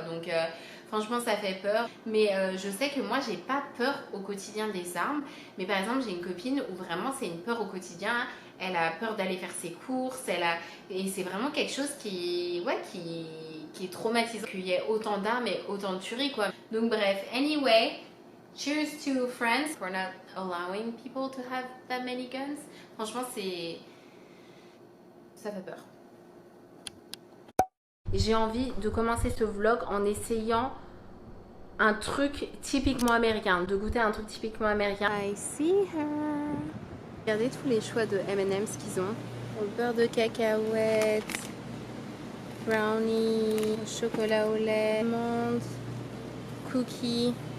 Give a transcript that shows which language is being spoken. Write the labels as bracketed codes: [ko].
[fr] Donc franchement ça fait peur, mais je sais que moi j'ai pas peur au quotidien des armes, mais par exemple j'ai une copine où vraiment c'est une peur au quotidien. Elle a peur d'aller faire ses courses, et c'est vraiment quelque chose qui est traumatisant, qu'il y ait autant d'armes et autant de tueries quoi. [en] Donc bref, anyway, cheers to France for not allowing people to have that many guns. [fr] Franchement, ça fait peur. J'ai envie de commencer ce vlog en essayant un truc typiquement américain, de goûter un truc typiquement américain. I see her. Regardez tous les choix de M&M's qu'ils ont. Au beurre de cacahuète, brownie, chocolat au lait, almond, cookie.